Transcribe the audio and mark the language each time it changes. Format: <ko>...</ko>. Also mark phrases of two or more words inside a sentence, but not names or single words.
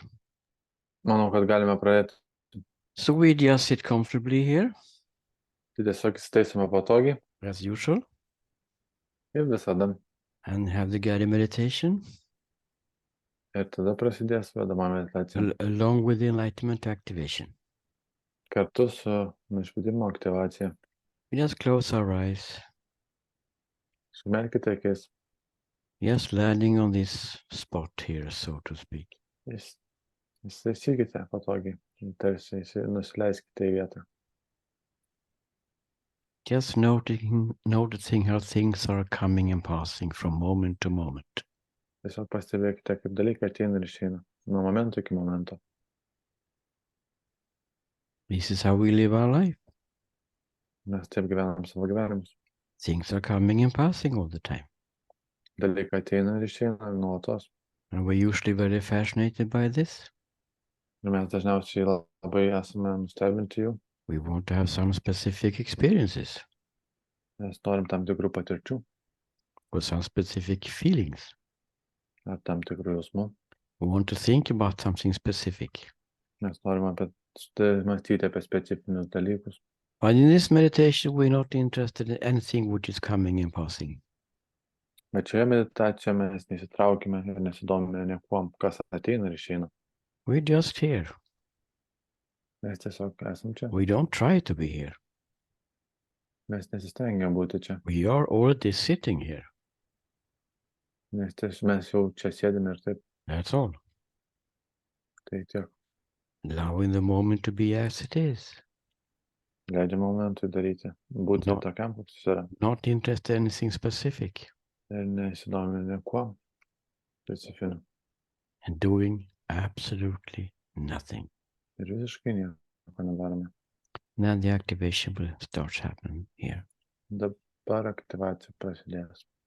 <lt>Manau, kad galime pradėti.</lt> <en>So we just sit comfortably here,</en> <lt>Tai tiesiog įsitaisome patogiai</lt> <en>as usual,</en> <lt>ir visada.</lt> <en>and have the guided meditation</en> <lt>Ir tada prasidės vedama meditacija.</lt> <en>along with the enlightenment activation.</en> <lt>Kartu su nušvitimo aktyvacija.</lt> <en>We just close our eyes,</en> <lt>Sumerkite akis.</lt> <en>just landing on this spot here, so to speak.</en> <lt>Įsitaisykite patogiai. Tarsi nusileiskite į vietą.</lt> <en>Just noticing how things are coming and passing from moment to moment.</en> <lt>Tiesiog pastebėkite, kaip dalykai ateina ir išeina. Nuo momento iki momento.</lt> <en>This is how we live our life.</en> <lt>Mes taip gyvenam savo gyvenimus.</lt> <en>Things are coming and passing all the time.</en> <lt>Dalykai ateina ir išeina nuolatos.</lt> <en>And we're usually very fascinated by this.</en> <lt>Ir mes dažniausiai labai esame nustebinti jų.</lt> <en>We want to have some specific experiences</en> <lt>Mes norim tam tikrų patirčių</lt> <en>or some specific feelings.</en> <lt>ar tam tikrų jausmų.</lt> <en>We want to think about something specific.</en> <lt>Mes norim mąstyti apie specifinius dalykus.</lt> <en>But in this meditation, we're not interested in anything which is coming and passing.</en> <lt>Bet šioje meditacijoje mes nesitraukime ir nesidomime niekuom, kas ateina ir išeina.</lt> <en>We're just here.</en> <lt>Mes tiesiog esam čia.</lt> <en>We don't try to be here.</en> <lt>Mes nesistengiam būti čia.</lt> <en>We are already sitting here.</en> <lt>Mes jau čia sėdime ir taip.</lt> <en>That's all.</en> <lt>Tai tiek.</lt> <en>Allowing the moment to be as it is.</en> <lt>Leidžiam momentui daryti. Būti</lt> <en>No.</en> <lt>tokiam, koks jis yra.</lt> <en>Not interested in anything specific.</en> <lt>Ir nesidomime niekuo specifiniu.</lt> <en>And doing absolutely nothing.</en> <lt>Ir visiškai nieko nedarome.</lt> <en>And then the activation will start happening here.</en> <lt>Dabar aktyvacija prasidės.</lt>